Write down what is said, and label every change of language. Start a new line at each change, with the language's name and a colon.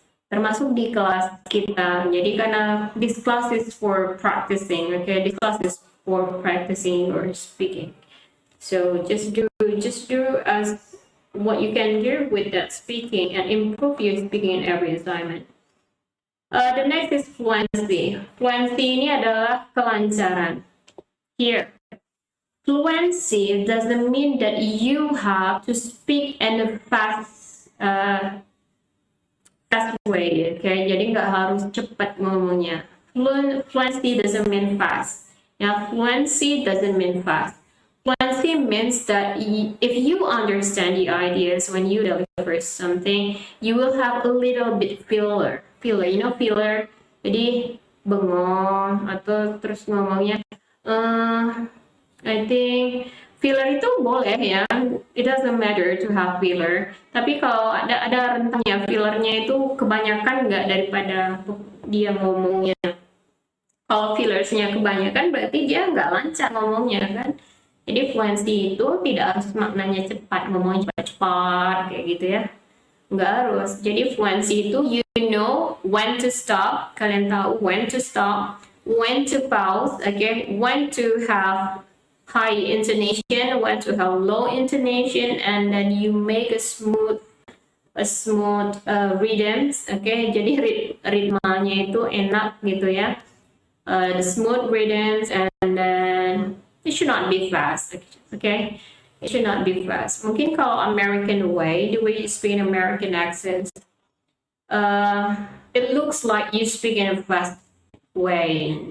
Indonesian: Termasuk di kelas kita. Jadi karena
English: this class is for practicing, okay? This class is for practicing your speaking. So just do as what you can do with that speaking and improve your speaking in every assignment. The next is fluency.
Indonesian: Fluency ini adalah kelancaran.
English: Here, fluency doesn't mean that you have to speak in a fast way, okay?
Indonesian: Jadi nggak harus cepat ngomongnya.
English: Fluency doesn't mean fast. Yeah, fluency doesn't mean fast. Fluency means that if you understand the ideas when you deliver something, you will have a little bit filler. You know filler?
Indonesian: Jadi bengong atau terus ngomongnya.
English: I think
Indonesian: filler itu boleh ya.
English: It doesn't matter to have filler.
Indonesian: Tapi kalau ada rentangnya, fillernya itu kebanyakan nggak daripada dia ngomongnya. Kalau fillersnya kebanyakan berarti dia nggak lancar ngomongnya kan. Jadi fluency itu tidak harus maknanya cepat, ngomongnya cepat-cepat kayak gitu ya. Nggak harus.
English: Jadi fluency itu you know when to stop,
Indonesian: kalian tahu
English: when to stop, when to pause, okay, when to have high intonation, when to have low intonation, and then you make a smooth rhythms, okay.
Indonesian: Jadi ritmanya itu enak gitu ya.
English: The smooth rhythms, and then it should not be fast, okay? It should not be fast.
Indonesian: Mungkin kalau
English: American way, the way you speak in American accents, it looks like you speak in a fast way.